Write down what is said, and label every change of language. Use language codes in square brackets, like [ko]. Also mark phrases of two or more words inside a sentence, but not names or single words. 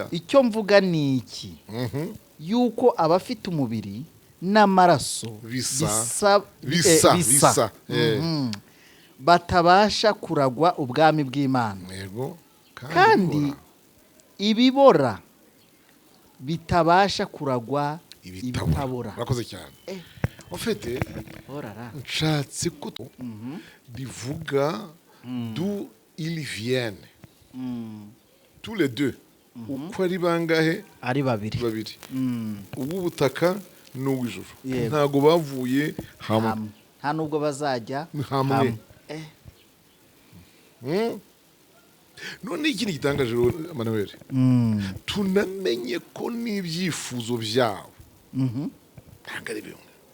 [rw] icyo mvuga ni iki, yuko abafite umubiri n'amaraso bisa batabasha kuragwa ubwami bw'Imana. kandi ibibora bitabasha kuragwa ibitabora. Murakoze cyane. Ofete nshatse ko bivuga [fr] d'où ils viennent. Tous les deux. [rw] Uko ari bangahe? Ari babiri. Uw'ubutaka n'uw'ijuru. Ntago bavuye hamwe. Nta nubwo bazajya hamwe. None ikindi gitangaje Manuel, tunamenye ko n'ibyifuzo byabo ntabwo ari bimwe.